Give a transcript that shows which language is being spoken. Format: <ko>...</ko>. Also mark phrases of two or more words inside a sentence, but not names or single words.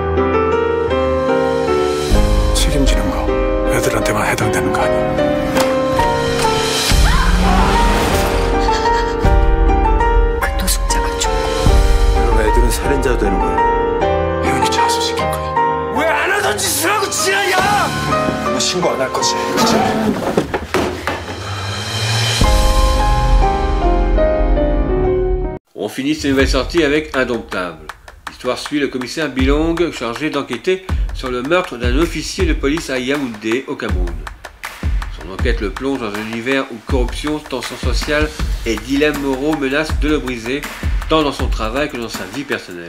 <ko>책임지는 거 애들한테만 해당되는 거 아니야. 애들은 살인자도 되는 거야. 혜연이 자수시킬 거야. 왜 안 하던 짓을 하고 지랄이야! 너 신고 안 할 거지, 그치?</ko> <fr>On finit cette nouvelle sortie avec Indomptable. L'histoire suit le commissaire Bilong chargé d'enquêter sur le meurtre d'un officier de police à Yaoundé, au Cameroun. Son enquête le plonge dans un univers où corruption, tension sociale et dilemmes moraux menacent de le briser, tant dans son travail que dans sa vie personnelle.</fr>